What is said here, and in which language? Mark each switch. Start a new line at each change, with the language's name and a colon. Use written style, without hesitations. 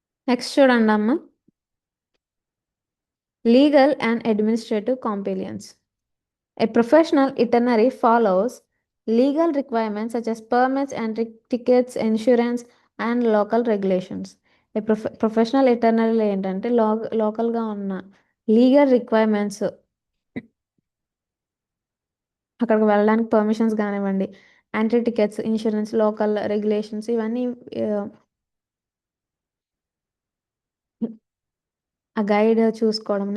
English: Next చూడండి అమ్మ, legal and administrative compliance. A professional itinerary follows legal requirements such as permits and tickets, insurance, and local regulations. A professional itinerary
Telugu: ఏంటంటే లోకల్గా ఉన్న legal requirements, అక్కడికి వెళ్ళడానికి permissions కానివ్వండి, anti tickets, insurance, local regulations ఇవన్నీ ఆ గైడ్ చూసుకోవడం.